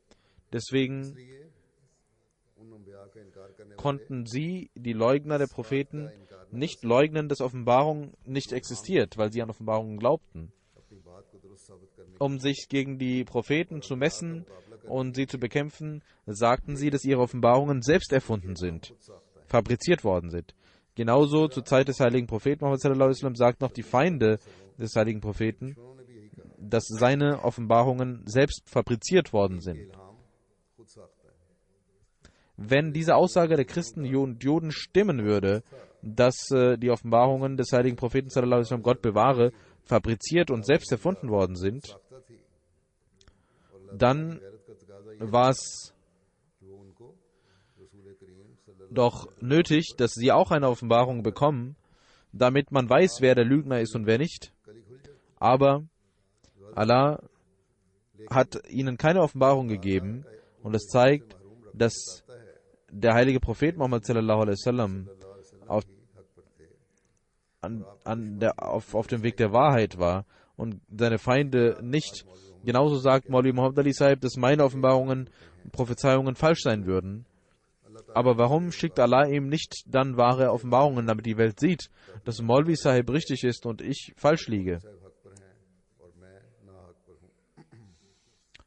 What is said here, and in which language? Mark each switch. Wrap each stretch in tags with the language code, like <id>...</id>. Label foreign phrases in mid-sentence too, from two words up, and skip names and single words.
<de>Deswegen konnten sie, die Leugner der Propheten, nicht leugnen, dass Offenbarung nicht existiert, weil sie an Offenbarungen glaubten. Um sich gegen die Propheten zu messen und sie zu bekämpfen, sagten sie, dass ihre Offenbarungen selbst erfunden sind, fabriziert worden sind. Genauso zur Zeit des heiligen Propheten Muhammad</de> <ar>صلى الله عليه وسلم</ar> <de>sagten auch die Feinde des heiligen Propheten, dass seine Offenbarungen selbst fabriziert worden sind. Wenn diese Aussage der Christen und Juden stimmen würde, dass die Offenbarungen des heiligen Propheten</de> <ar>صلى الله عليه وسلم,</ar> <de>Gott bewahre, fabriziert und selbst erfunden worden sind, dann war es doch nötig, dass sie auch eine Offenbarung bekommen, damit man weiß, wer der Lügner ist und wer nicht. Aber Allah hat ihnen keine Offenbarung gegeben, und es zeigt, dass der heilige Prophet Muhammad</de> <ar>صلى الله عليه وسلم</ar> <de>auf dem Weg der Wahrheit war und seine Feinde nicht. Genauso sagt Maulvi Muhammad Ali Sahib, dass meine Offenbarungen und Prophezeiungen falsch sein würden. Aber warum schickt Allah ihm nicht dann wahre Offenbarungen, damit die Welt sieht, dass Maulvi Sahib richtig ist und ich falsch liege?</de>